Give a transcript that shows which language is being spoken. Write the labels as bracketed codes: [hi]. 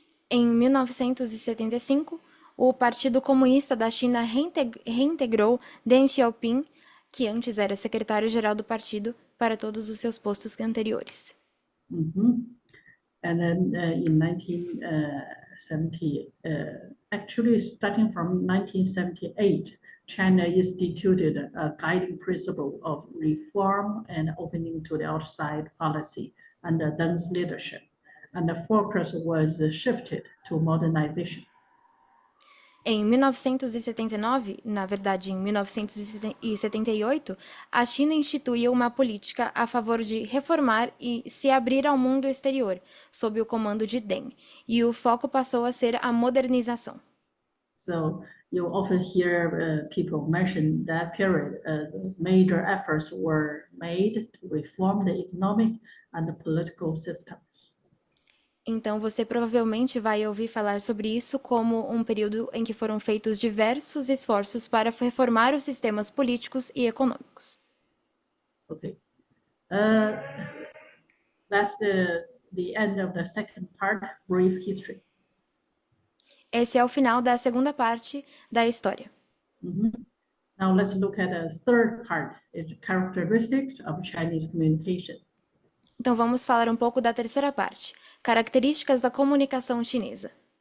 [pt] Em 1975, o Partido Comunista da China reintegrou Deng Xiaoping, que antes era secretário-geral do partido, para todos os seus postos anteriores. Mm-hmm. [en] And then in 1970, actually starting from 1978, China instituted a guiding principle of reform and opening to the outside policy under Deng's leadership. And the focus was shifted to modernization. [pt] Em 1979, na verdade em 1978, a China instituiu uma política a favor de reformar e se abrir ao mundo exterior, sob o comando de Deng, e o foco passou a ser a modernização. [en] So you often hear people mention that period as major efforts were made to reform the economic and the political systems. [pt] Então, você provavelmente vai ouvir falar sobre isso como um período em que foram feitos diversos esforços para reformar os sistemas políticos e econômicos. [en] Okay. That's the end of the second part, brief history. [pt] Esse é o final da segunda parte da história. Mm-hmm. [en] Now let's look at the third part, is characteristics of Chinese communication. [pt] Então, vamos falar um pouco da terceira parte, características da comunicação chinesa.